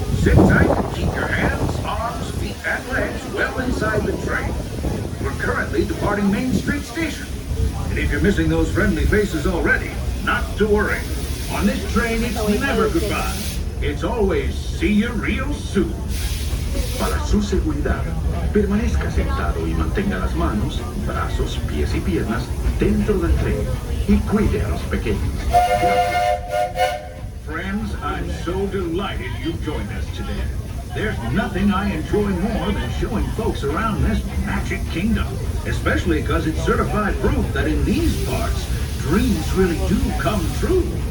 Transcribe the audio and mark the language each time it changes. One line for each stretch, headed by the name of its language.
English: Sit tight and keep your hands, arms, feet, and legs well inside the train. We're currently departing Main Street Station. And if you're missing those friendly faces already, not to worry. On this train, it's never goodbye. It's always see you real soon.
Spanish: Para su seguridad, permanezca sentado y mantenga las manos, brazos, pies y piernas dentro del tren y cuide a los pequeños.
English: Friends, I'm so delighted you've joined us today. There's nothing I enjoy more than showing folks around this magic kingdom, especially because it's certified proof that in these parts, dreams really do come true.